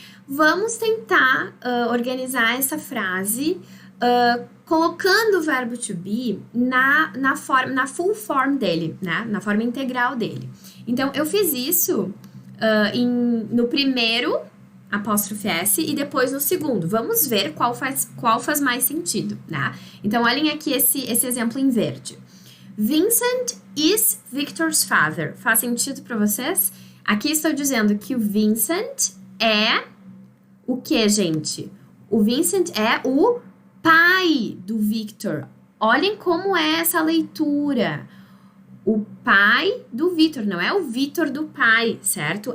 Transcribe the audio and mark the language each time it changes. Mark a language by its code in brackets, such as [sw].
[pt] Vamos tentar organizar essa frase colocando o verbo to be na full form dele, né? Na forma integral dele. Então, eu fiz isso no primeiro apóstrofe S e depois no segundo. Vamos ver qual faz mais sentido, né? Então, olhem aqui esse exemplo em verde. [en] Vincent is Victor's father. [pt] Faz sentido para vocês? Aqui estou dizendo que o Vincent é o que, gente? O Vincent é o pai do Victor. Olhem como é essa leitura. O pai do Victor, não é o Victor do pai, certo?